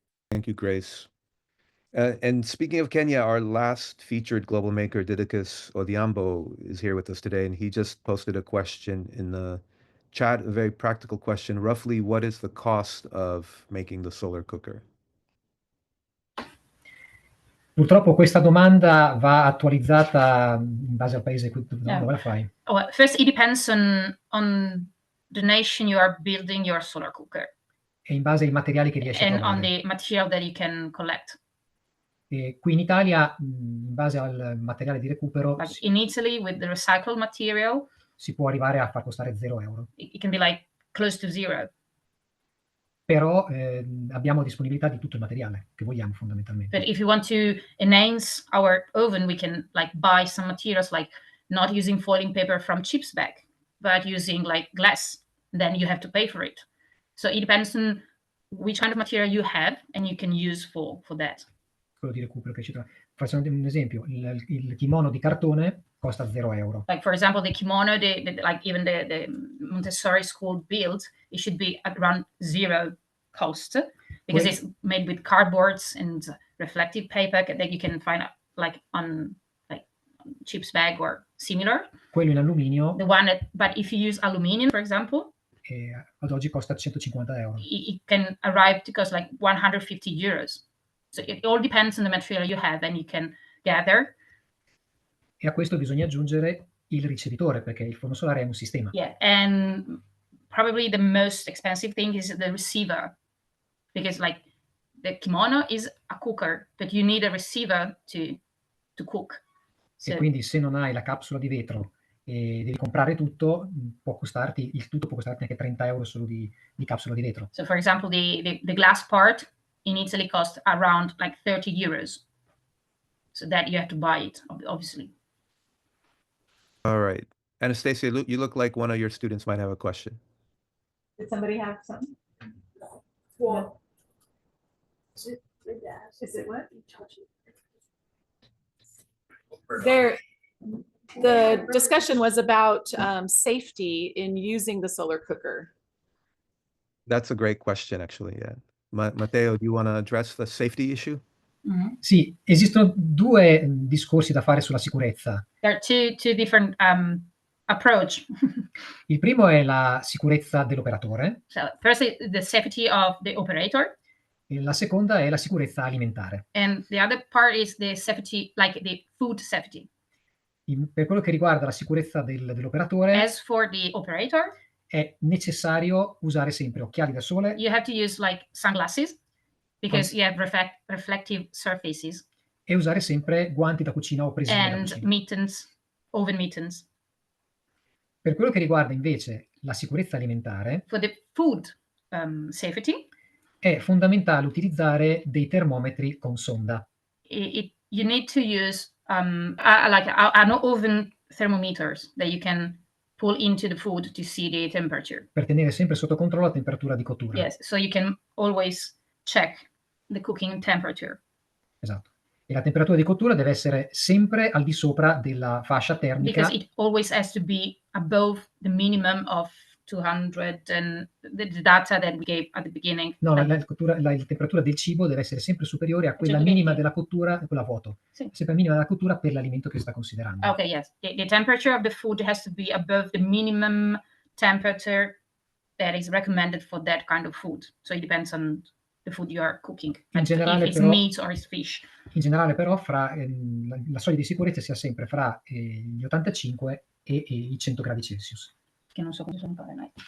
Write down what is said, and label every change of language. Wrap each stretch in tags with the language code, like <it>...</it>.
<en>Thank you, Grace. And speaking of Kenya, our last featured global maker, Didicus Odhiambo, is here with us today, and he just posted a question in the chat, a very practical question. Roughly, what is the cost of making the solar cooker?</en> <it>Purtroppo questa domanda va attualizzata in base al paese dove la fai.</it> <en>Well, first, it depends on the nation you are building your solar cooker.</en> <it>E in base ai materiali che riesci a</it> <en>and</en> <it>trovare.</it> <en>on the material that you can collect.</en> <it>E qui in Italia, in base al materiale di recupero,</it> <en>Like in Italy, with the recycled material,</en> <it>si può arrivare a far costare 0 euro.</it> <en>It can be like close to zero.</en> <it>Però abbiamo disponibilità di tutto il materiale che vogliamo, fondamentalmente.</it> <en>But if you want to enhance our oven, we can like buy some materials, like not using foiling paper from chips bag, but using like glass. Then you have to pay for it. So it depends on which kind of material you have and you can use for that.</en> <it>Quello di recupero che ci trova. Facciamo un esempio, il kimono di cartone costa 0 euro.</it> <en>Like for example, the kimono, like even the Montessori school build, it should be at around zero cost, because it's made with cardboards and reflective paper that you can find like on like chips bag or similar.</en> <it>Quello in alluminio.</it> <en>The one that, but if you use aluminium, for example,</en> <it>ad oggi costa 150 euro.</it> <en>It can arrive to cost like 150 euros. So it all depends on the material you have, and you can gather.</en> <it>E a questo bisogna aggiungere il ricevitore, perché il forno solare è un sistema.</it> <en>Yeah, and probably the most expensive thing is the receiver, because like the kimono is a cooker, but you need a receiver to cook.</en> <it>So, e quindi se non hai la capsula di vetro e devi comprare tutto, il tutto può costarti anche 30 euro solo di capsula di vetro.</it> <en>So for example, the glass part in Italy costs around like 30 euros. So that you have to buy it, obviously. All right. Anastasia, you look like one of your students might have a question. Did somebody have something? Well, is it what? The discussion was about safety in using the solar cooker. That's a great question, actually, yeah. Matteo, do you want to address the safety issue?</en> <it>Sì, esistono due discorsi da fare sulla sicurezza.</it> <en>There are two different approach.</en> <it>Il primo è la sicurezza dell'operatore</it> <en>So first is the safety of the operator,</en> <it>e la seconda è la sicurezza alimentare.</it> <en>and the other part is the safety, like the food safety.</en> <it>Per quello che riguarda la sicurezza dell'operatore,</it> <en>As for the operator,</en> <it>è necessario usare sempre occhiali da sole</it> <en>you have to use like sunglasses because you have reflective surfaces,</en> <it>e usare sempre guanti da cucina o presine da</it> <en>and</en> <it>cucina.</it> <en>mittens, oven mittens.</en> <it>Per quello che riguarda invece la sicurezza alimentare,</it> <en>For the food safety,</en> <it>è fondamentale utilizzare dei termometri con sonda.</it> <en>you need to use like an oven thermometers that you can pull into the food to see the temperature.</en> <it>Per tenere sempre sotto controllo la temperatura di cottura.</it> <en>Yes, so you can always check the cooking temperature.</en> <it>Esatto. E la temperatura di cottura deve essere sempre al di sopra della fascia termica.</it> <en>Because it always has to be above the minimum of 200 and the data that we gave at the beginning.</en> <it>No, la temperatura del cibo deve essere sempre superiore a quella 120. minima della cottura, quella a vuoto. Sì. Sempre minima della cottura per l'alimento che si sta considerando.</it> <en>Okay, yes. The temperature of the food has to be above the minimum temperature that is recommended for that kind of food. So it depends on the food you are cooking.</en> <it>In generale,</it> <en>if it's</en> <it>però,</it> <en>meat or it's fish.</en> <it>In generale, però, la soglia di sicurezza sia sempre fra gli 85 e i 100 gradi Celsius. Che non so cosa sono Fahrenheit.</it>